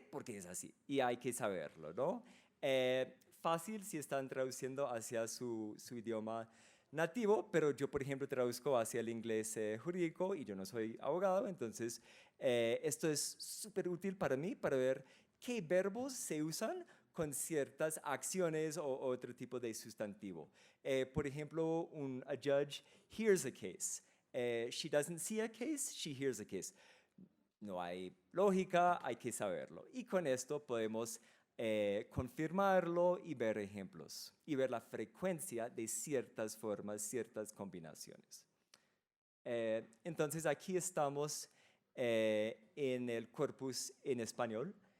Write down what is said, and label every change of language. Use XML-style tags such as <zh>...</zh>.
<es>Porque es así y hay que saberlo, ¿no? Fácil si están traduciendo hacia su idioma nativo, pero yo, por ejemplo, traduzco hacia el inglés jurídico y yo no soy abogado, entonces esto es súper útil para mí para ver qué verbos se usan con ciertas acciones o otro tipo de sustantivo.</es> <en>Por ejemplo, a judge hears a case. She doesn't see a case, she hears a case.</en> <es>No hay lógica, hay que saberlo. Y con esto podemos confirmarlo y ver ejemplos y ver la frecuencia de ciertas formas, ciertas combinaciones. Entonces aquí estamos en el corpus en español.</es>